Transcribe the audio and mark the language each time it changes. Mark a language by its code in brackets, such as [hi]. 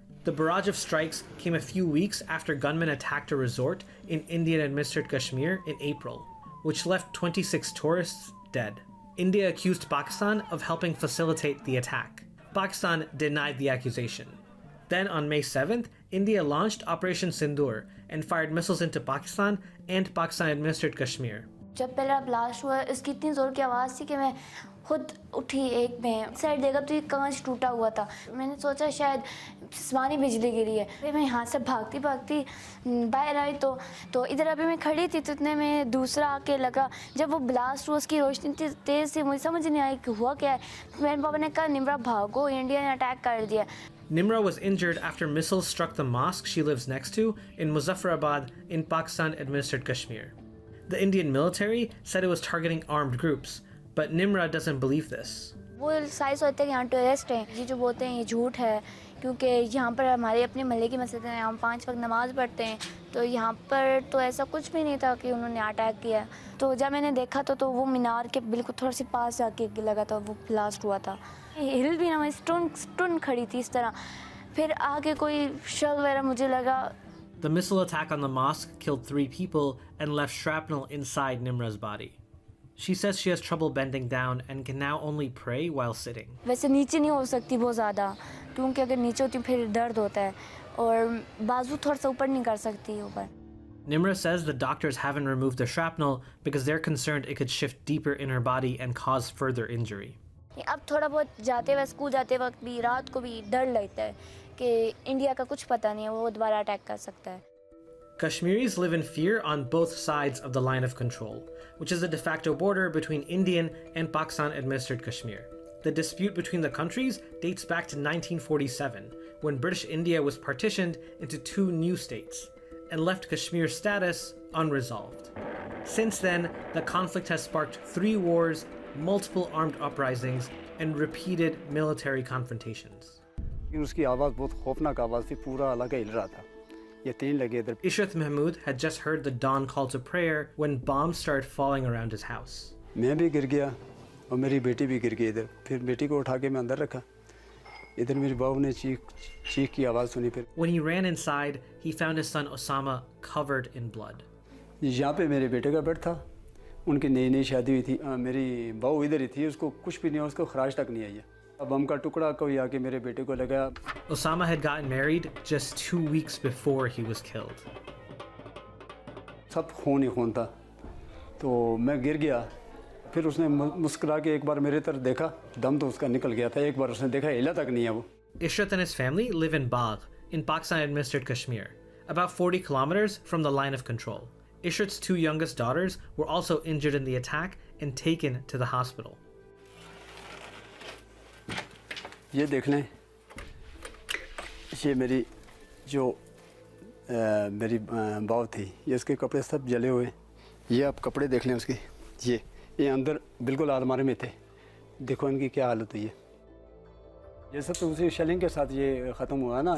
[en] The barrage of strikes came a few weeks after gunmen attacked a resort in Indian-administered Kashmir in April, which left 26 tourists dead. India accused Pakistan of helping facilitate the attack. Pakistan denied the accusation. Then on May 7th, India launched Operation Sindoor and fired missiles into Pakistan and Pakistan-administered Kashmir. [hi] जब पहला blast हुआ इसकी इतनी ज़ोर की आवाज़ थी कि मैं खुद उठी, एक में साइड देखा तो ये कांच टूटा हुआ था। मैंने सोचा शायद आसमानी बिजली गिरी है। फिर मैं यहाँ से भागती भागती बाहर आई तो इधर अभी मैं खड़ी थी तो इतने में दूसरा आके लगा। जब वो ब्लास्ट हुआ उसकी रोशनी तेज़ थी, मुझे समझ नहीं आई कि हुआ क्या है। मेरे पापा ने कहा निम्रा भागो, इंडिया ने अटैक कर दिया। [en] Nimra was injured after missiles struck the mosque she lives next to in Muzaffarabad in Pakistan-administered Kashmir. The Indian military said it was targeting armed groups, but Nimra doesn't believe this. [hi] वो size होते हैं यहाँ tourist हैं, ये जो बोलते हैं ये झूठ है, क्योंकि यहाँ पर हमारे अपने महल्ले की मस्जिद है, हम 5 वक्त नमाज पढ़ते हैं, तो यहाँ पर तो ऐसा कुछ भी नहीं था कि उन्होंने अटैक किया। तो जब मैंने देखा तो वो मीनार के बिल्कुल थोड़ा सी पास जाके लगा था, वो ब्लास्ट हुआ था। हिल भी ना, मैं स्टन खड़ी थी इस तरह। फिर आगे कोई शल वगैरह मुझे लगा। [en] The missile attack on the mosque killed 3 people and left shrapnel inside Nimra's body. She says she has trouble bending down and can now only pray while sitting. [hi] वैसे नीचे नहीं हो सकती बहुत ज़्यादा, क्योंकि अगर नीचे होती फिर दर्द होता है और बाजू थोड़ा सा ऊपर नहीं कर सकती ऊपर। [en] Nimra says the doctors haven't removed the shrapnel because they're concerned it could shift deeper in her body and cause further injury. [hi] अब थोड़ा बहुत जाते वक्त स्कूल जाते वक्त भी रात को भी डर लगता है कि इंडिया का कुछ पता नहीं है, वो दोबारा अटैक कर सकता है। [en] Kashmiris live in fear on both sides of the line of control, which is the de facto border between Indian and Pakistan-administered Kashmir. The dispute between the countries dates back to 1947, when British India was partitioned into 2 new states and left Kashmir's status unresolved. Since then, the conflict has sparked 3 wars, multiple armed uprisings, and repeated military confrontations. [hi] उसकी आवाज़ बहुत खौफनाक आवाज़ थी, पूरा इलाका हिल रहा था। ये 3 लगे इधर। [en] Ishrat Mahmood had just heard the dawn call to prayer when bombs started falling around his house. [hi] मैं भी गिर गया और मेरी बेटी भी गिर गई इधर। फिर बेटी को उठा के मैं अंदर रखा। इधर मेरी बहू ने चीख की आवाज़ सुनी। फिर [en] When he ran inside, he found his son Osama covered in blood. [hi] यहाँ पे मेरे बेटे का बेड था, उनकी नई शादी हुई थी। मेरी बहू इधर ही थी, उसको कुछ भी नहीं, उसको खराश तक नहीं आई है। अब बम का टुकड़ा कोई आके मेरे बेटे को लगा। [en] Osama had gotten married just 2 weeks before he was killed. [hi] सब खून ही खून था, तो मैं गिर गया। फिर उसने मुस्कुरा के एक बार मेरे तरफ देखा, दम तो उसका निकल गया था। एक बार उसने देखा, हिला तक नहीं है वो। [en] Ishrat and his family live in Bagh, in Pakistan-administered Kashmir, about 40 kilometers from the line of control. Ishrat's 2 youngest daughters were also injured in the attack and taken to the hospital. [hi] ये देख लें, ये मेरी जो मेरी बहू थी, ये उसके कपड़े सब जले हुए। ये आप कपड़े देख लें उसके, ये अंदर बिल्कुल अलमारी में थे। देखो इनकी क्या हालत हुई है। ये सब तो उसी शेलिंग के साथ ये ख़त्म हुआ ना।